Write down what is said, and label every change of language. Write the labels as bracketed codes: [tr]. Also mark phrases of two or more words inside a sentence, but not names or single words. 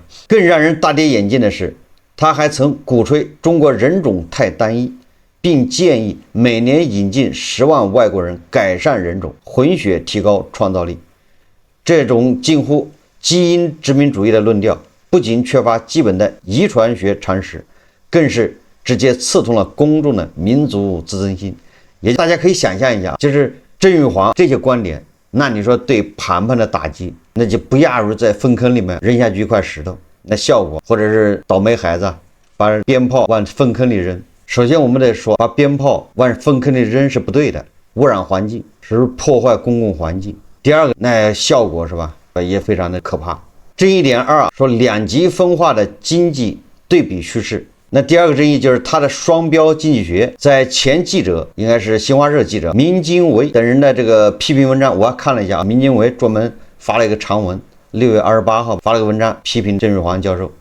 [zh] 更讓人大跌眼鏡的是，他還曾鼓吹中國人種太單一，並建議每年引進10萬外國人，改善人種混血，提高創造力。這種近乎基因殖民主義的論調，不僅缺乏基本的遺傳學常識，更是直接刺痛了公眾的民族自尊心。也大家可以想象一下，就是鄭玉煌這些觀點，那你說對盤盤的打擊，那就不亞於在糞坑裡面扔下去一塊石頭，那效果，或者是倒霉孩子把鞭炮往糞坑裡扔。首先我們得說，把鞭炮往糞坑裡扔是不对的，污染環境，是破壞公共環境。第二個，那效果是吧，也非常的可怕。爭議點2說兩極分化的經濟對比敘事。那第二個爭議就是他的雙標經濟學，在前記者應該是新華社記者民經維等人的這個批評文章，我還看了一下，民經維專門發了一個長文，6月28號發了個文章批評鄭玉煌教授。